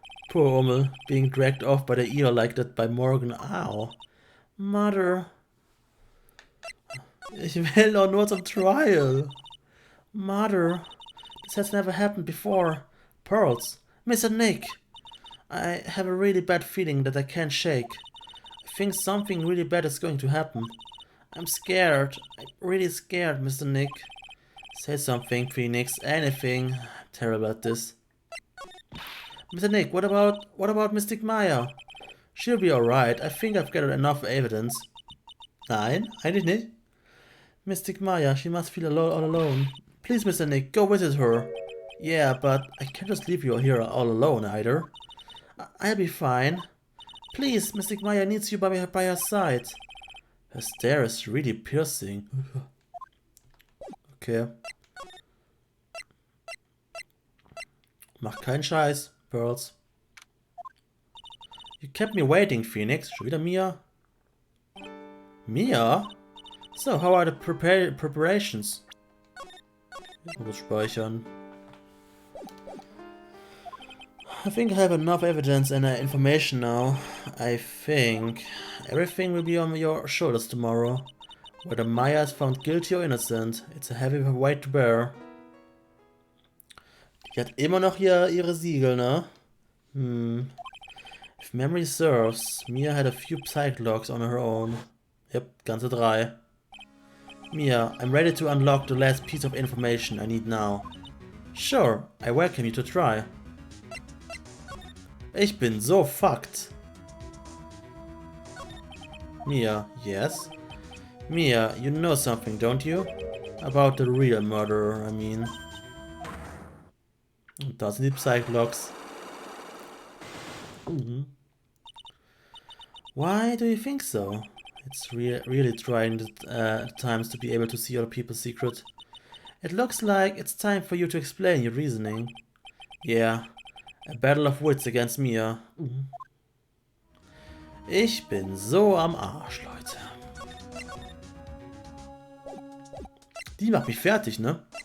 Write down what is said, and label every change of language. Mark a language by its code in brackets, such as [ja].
[en] Poor Ummel, being dragged off by the ear like that by Morgan. Ow. Mother. [de] Ich will doch nur zum Trial. [en] Mother. This has never happened before. Pearls. Mr. Nick. I have a really bad feeling that I can't shake. I think something really bad is going to happen. I'm scared. I'm really scared, Mr. Nick. Say something, Phoenix. Anything. I'm terrible at this. Mr. Nick, what about Mystic Maya? She'll be alright. I think I've gathered enough evidence. [de] Nein, eigentlich nicht. [en] Mystic Maya, she must feel all alone. Please, Mr. Nick, go visit her. Yeah, but I can't just leave you here all alone either. I'll be fine. Please, Mystic Maya needs you by her side. Her stare is really piercing. Okay. [de] Mach keinen Scheiß, Pearls. [en] You kept me waiting, Phoenix. [de] Schon wieder Mia? Mia? [en] So, how are the preparations? [de] Ich muss speichern. [en] I think I have enough evidence and information now. I think everything will be on your shoulders tomorrow. Whether Maya is found guilty or innocent, it's a heavy weight to bear. [de] Die hat immer noch ihre Siegel, ne? [en] If memory serves, Mia had a few psych logs on her own. Yep, [de] ganze 3. [en] Mia, I'm ready to unlock the last piece of information I need now. Sure, I welcome you to try. [de] Ich bin so [en] fucked. Mia, yes? Mia, you know something, don't you? About the real murderer, I mean. [de] Und da sind die Psych-Logs. [en] Why do you think so? It's really trying times to be able to see other people's secret. It looks like it's time for you to explain your reasoning. Yeah, a battle of wits against Mia. [de] Ich bin so am Arsch, Leute. Die macht mich fertig, ne?